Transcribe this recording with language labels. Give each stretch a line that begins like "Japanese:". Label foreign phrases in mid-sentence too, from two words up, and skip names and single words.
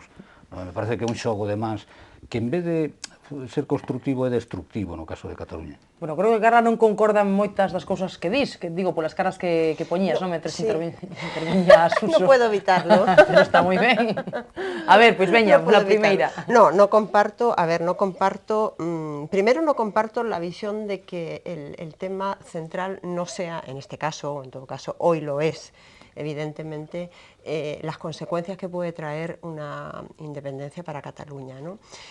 Galician: Me parece que é un xogo de mans que en vez de ser constructivo é destructivo no caso de Cataluña. Bueno, creo que Carla non concorda moitas das cousas que dis, que digo, polas caras que poñías, non? Mentre interviña Suso.
Spanish: Non puedo evitarlo.
Galician: Pero está moi ben. A ver, pois veña, la primeira.
Spanish: No comparto, primero no comparto la visión de que el tema central no sea, en este caso, o en todo caso, hoy lo es, evidentemente, las consecuencias que puede traer una independencia para Cataluña, ¿no?